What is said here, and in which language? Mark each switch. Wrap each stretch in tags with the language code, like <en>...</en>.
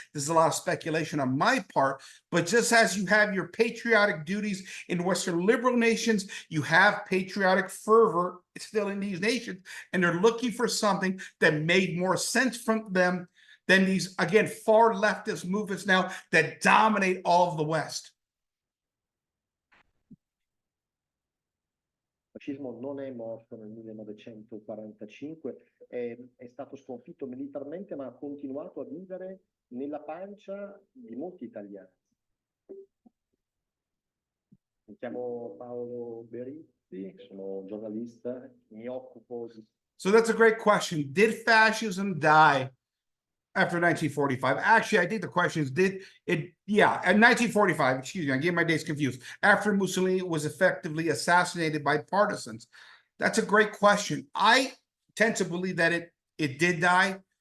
<en>There's a lot of speculation on my part. But just as you have your patriotic duties in Western liberal nations, you have patriotic fervor still in these nations. And they're looking for something that made more sense from them than these, again, far leftist movements now that dominate all of the West.</en> <it>Il fascismo non è morto nel 1945, è stato sconfitto militarmente, ma ha continuato a vivere nella pancia di molti italiani. Mi chiamo Paolo Berizzi, sono giornalista, mi occupo di...</it> <en>So that's a great question. Did fascism die after 1945? Actually, I think the question is, did it? Yeah, in 1945, excuse me, I get my days confused. After Mussolini was effectively assassinated by partisans. That's a great question. I tend to believe that it did die.</en>